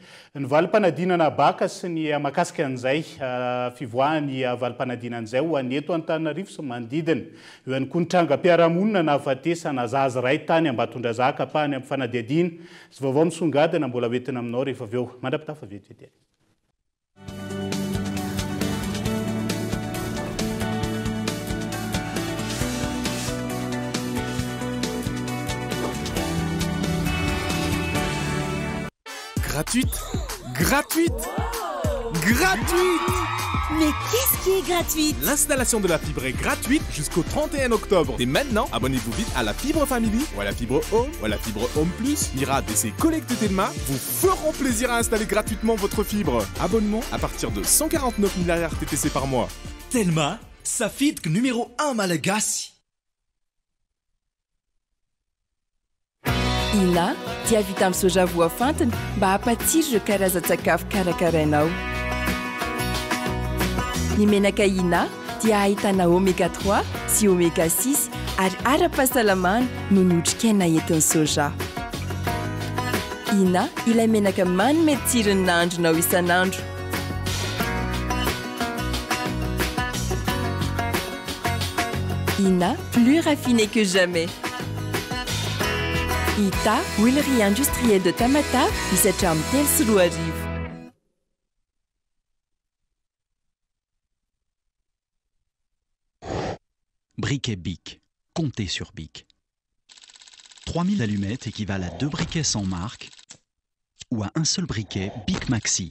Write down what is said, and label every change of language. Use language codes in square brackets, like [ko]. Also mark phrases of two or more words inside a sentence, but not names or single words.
[mg] Ny valim-panadinana baka sy ny makasika an'izay fivoahany valim-panadinan'izay ho an'ny eto Antananarivo sy manodidina. Eo ihany koa ny trangam-piarahamonina nahafatesana zaza ray tany Ambatondrazaka pahany amin'ny fanadihadiana sy vaovao misongadina mbola hoentina aminao rehefa avy eo. Mandrapitafa vetivety. [fr] Gratuite. Mais qu'est-ce qui est gratuit? L'installation de la fibre est gratuite jusqu'au 31 octobre. Et maintenant, abonnez-vous vite à la fibre Family ou à la fibre Home ou à la fibre Home Plus. Mira et ses collègues Telma vous feront plaisir à installer gratuitement votre fibre. Abonnement à partir de 149 000 RTTC par mois. Telma, sa fibre numéro 1 malagasy. [mg] Ina dia vita amin'ny soja voafantina mba hampatsiro ireo karazan-tsakafo karakarainao. Ny menaka Ina dia ahitana oméga 3 sy oméga 6 ary ara-pahasalamana no ny otrikaina entin'ny soja. Ina ilay menaka manome tsirony nahandronao isan'andro. Ina, [fr] plus raffiné que jamais. [mg] Ita, huilerie industrielle de Tamata, 17 amby 3 sy 4 arivo. [fr] Briquet Bic. Comptez sur Bic. 3000 allumettes équivalent à 2 briquets sans marque ou à un seul briquet Bic Maxi.